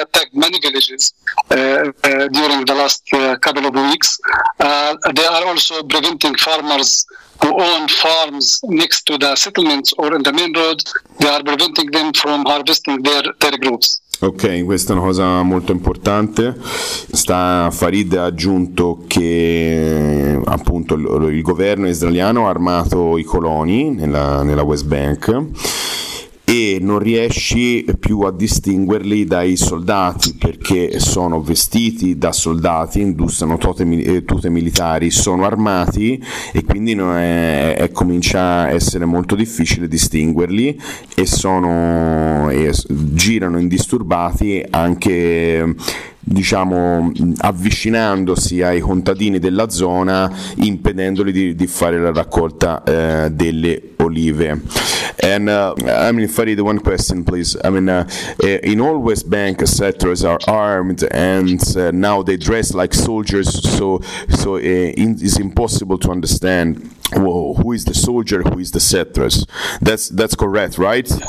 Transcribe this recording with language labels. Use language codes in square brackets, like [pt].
[en] They attacked many villages during the last couple of weeks. They are also preventing farmers who own farms next to the settlements or in the main roads, they are preventing them from harvesting their crops. [it] Ok, questa è una cosa molto importante. Farid ha aggiunto che appunto il governo israeliano ha armato i coloni nella West Bank e non riesci più a distinguerli dai soldati, perché sono vestiti da soldati, indossano tute militari, sono armati, e quindi comincia a essere molto difficile distinguerli, e girano indisturbati anche, diciamo, avvicinandosi ai contadini della zona, impedendoli di fare la raccolta delle olive. [en] And I mean, Farid, one question, please. I mean, in all West Bank, settlers are armed, and now they dress like soldiers. So it's impossible to understand who is the soldier, who is the settlers. That's correct, right?